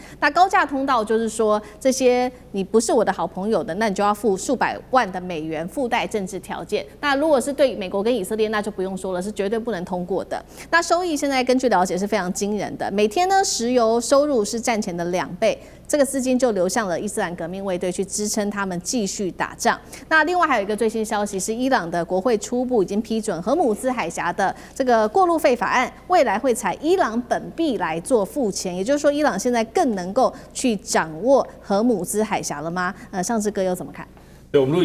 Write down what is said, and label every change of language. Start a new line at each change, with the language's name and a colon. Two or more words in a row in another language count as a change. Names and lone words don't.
Chinese: 那高價通道就是說，這些你不是我的好朋友的，那你就要付数百萬的美元，附帶政治條件。那如果是对美國跟以色列，那就不用說了，是絕对不能通過的。那收益現在根據了解是非常驚人的，每天呢石油收入是戰前的2倍。這個資金就流向了伊斯蘭革命衛隊去支撐他們繼續打仗。那另外還有一個最新消息是，伊朗的國會初步已經批准荷姆茲海峽的這個過路費法案，未來會採伊朗本幣來做付錢，也就是說，伊朗現在更能夠去掌握荷姆茲海峽了嗎？尚志哥又怎麼看？